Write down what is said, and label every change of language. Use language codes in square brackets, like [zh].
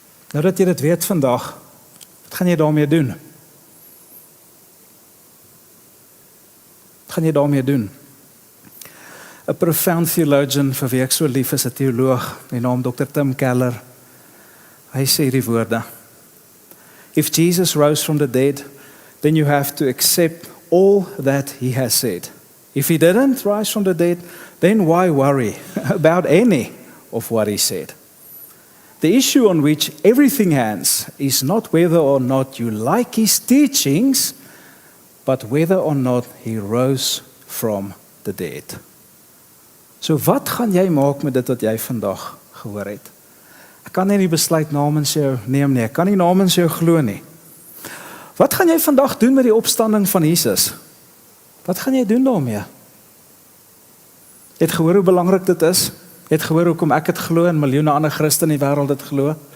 [af] Nou dat jy dit weet vandag, wat gaan jy daarmee doen? Wat gaan jy daarmee doen? 'n [en] profound theologian [af] vir wie ek so lief is, 'n teoloog, die naam Dr. Tim Keller. Hy sê die woorde: [en] If Jesus rose from the dead, then you have to accept all that he has said. If he didn't rise from the dead, then why worry about any of what he said? The issue on which everything hangs is not whether or not you like his teachings, but whether or not he rose from the dead. [af] So wat gaan jy maak met dit wat jy vandag gehoor het? Ek kan nie die besluit namens jou neem nie, ek kan nie namens jou glo nie. Wat gaan jy vandag doen met die opstanding van Jesus? Wat gaan jy doen daarmee? Jy het gehoor hoe belangrik dit is? Jy het gehoor hoekom ek dit glo en miljoene ander Christene in die wêreld dit glo?